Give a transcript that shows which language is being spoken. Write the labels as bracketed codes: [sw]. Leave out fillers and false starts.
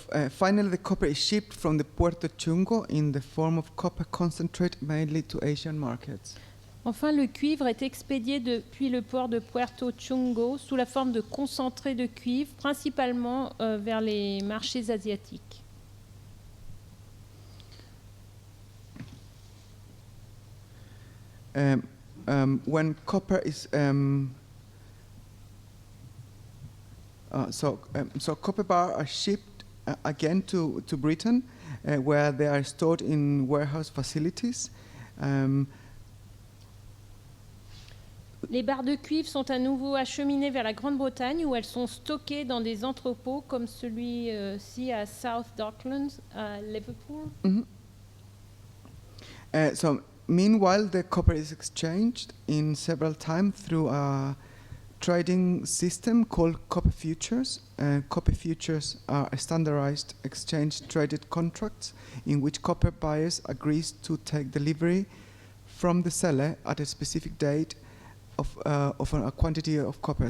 [en] Finally, the copper is shipped from the Puerto Chungo in the form of copper concentrate, mainly to Asian markets. [fr] Enfin, le cuivre est expédié depuis le port de Puerto Chungo sous la forme de concentré de cuivre, principalement vers les marchés asiatiques. [en] When copper is so copper bars are shipped again to Britain, where they are stored in warehouse facilities. [fr] Les barres de cuivre sont à nouveau acheminées vers la Grande-Bretagne, où elles sont stockées dans des entrepôts comme celui-ci à South Docklands, à Liverpool. Mm-hmm. [en] So meanwhile, the copper is exchanged in several times through a trading system called copper futures. Copper futures are a standardized exchange-traded contracts in which copper buyers agree to take delivery from the seller at a specific date of a quantity of copper.